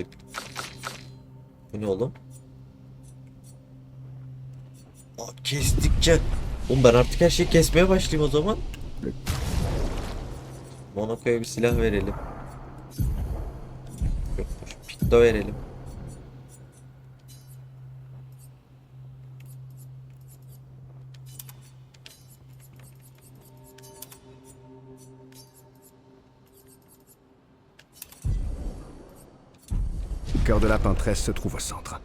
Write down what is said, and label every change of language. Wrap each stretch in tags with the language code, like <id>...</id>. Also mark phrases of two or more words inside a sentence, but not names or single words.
<tr>Bu ne oğlum? Aa, kestikçe. Oğlum ben artık her şeyi kesmeye başlayayım o zaman. Monaco'ya bir silah verelim. Yokmuş. Pitto verelim.</tr> <fr>Le cœur de la Pinteresse se trouve au centre.</fr>